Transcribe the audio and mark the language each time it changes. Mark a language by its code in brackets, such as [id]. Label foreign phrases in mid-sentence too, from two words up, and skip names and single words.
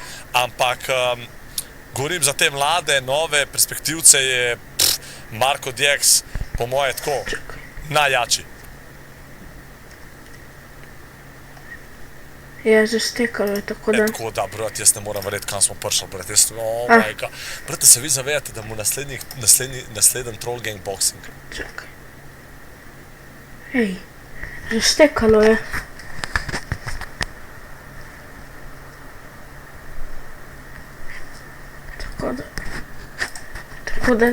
[sl] Ampak govorim za te mlade, nove perspektivce je Marko DX, po moje tako, najjači. Je že stekalo, tako da. Tako da, brat, jaz ne moram verjeti, kam smo prišli, brat, jaz, [en] oh my god. [sl] Brate, se vi zavedate, da mu nasleden [en] Troll Gang Boxing. [sl] Čakaj. Ej, že stekalo je. Tako da.